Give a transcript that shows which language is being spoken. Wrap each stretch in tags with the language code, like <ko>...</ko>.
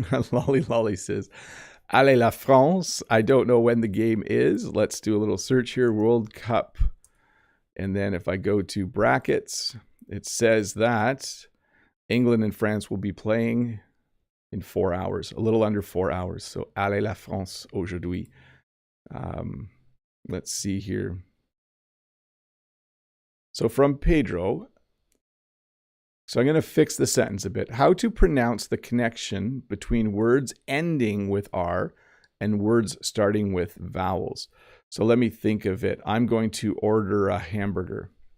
<en>Lolly says,</en> <fr>"Allez la France."</fr> <en>I don't know when the game is. Let's do a little search here. World Cup. And then if I go to brackets, it says that England and France will be playing in 4 hours, a little under 4 hours.</en> <fr>So, allez la France aujourd'hui.</fr> <en>Let's see here. So from Pedro, so I'm going to fix the sentence a bit. How to pronounce the connection between words ending with R and words starting with vowels. So let me think of it. I'm going to order a hamburger.</en>